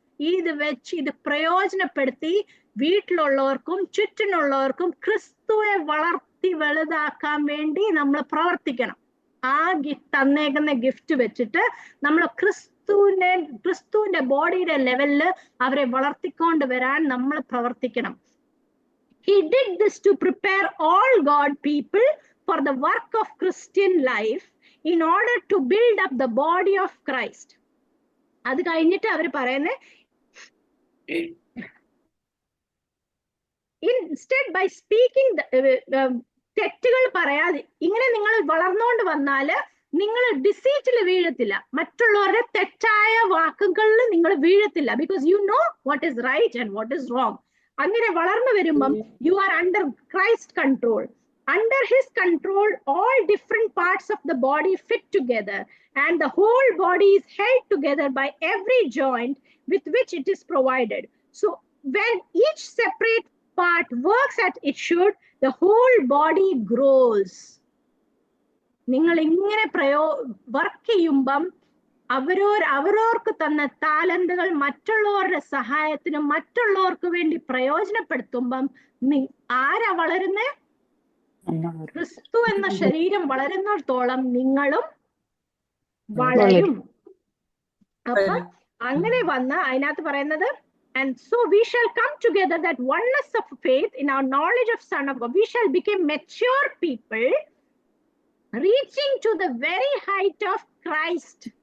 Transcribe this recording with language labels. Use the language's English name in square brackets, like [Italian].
[Malayalam] ഇത് വെച്ച് ഇത് പ്രയോജനപ്പെടുത്തി വീട്ടിലുള്ളവർക്കും ചുറ്റിനുള്ളവർക്കും ക്രിസ്തുവെ വളർത്തി വലുതാക്കാൻ വേണ്ടി നമ്മൾ പ്രവർത്തിക്കണം. ആ തന്നേക്കുന്ന ഗിഫ്റ്റ് വെച്ചിട്ട് നമ്മൾ ക്രിസ്തുവിന്റെ ബോഡിയുടെ ലെവലില് അവരെ വളർത്തിക്കൊണ്ട് വരാൻ നമ്മൾ പ്രവർത്തിക്കണം. [English] He did this to prepare all God people for the work of Christian life in order to build up the body of Christ. [Malayalam] അത് കഴിഞ്ഞിട്ട് അവർ പറയുന്നത്, [English] instead by speaking [Malayalam] തെറ്റുകൾ പറയാതെ ഇങ്ങനെ നിങ്ങൾ വളർന്നുകൊണ്ട് വന്നാല് നിങ്ങൾ ഡിസീറ്റിൽ വീഴത്തില്ല, മറ്റുള്ളവരുടെ തെറ്റായ വാക്കുകളിൽ നിങ്ങൾ വീഴത്തില്ല. [English] Because you know what is right and what is wrong. [Malayalam] അങ്ങനെ വളർന്നു വരുമ്പം [English] You are under Christ control. Under his control, all different parts of the body fit together, and the whole body is held together by every joint with which it is provided. So when each separate part works as it should, the whole body grows. [Malayalam] നിങ്ങൾ ഇങ്ങനെ work ചെയ്യുമ്പം അവരവർക്ക് തന്ന താലന്തുകൾ മറ്റുള്ളവരുടെ സഹായത്തിനും മറ്റുള്ളവർക്ക് വേണ്ടി പ്രയോജനപ്പെടുത്തുമ്പം ആരാ വളരുന്നേ? ക്രിസ്തു എന്ന ശരീരം വളരുന്നിടത്തോളം നിങ്ങളും വളരും. അപ്പൊ അങ്ങനെ വന്ന് അതിനകത്ത് പറയുന്നത്, [English] and so we shall come together that oneness of faith in our knowledge of Son of God, we shall become mature people reaching to the very height of Christ.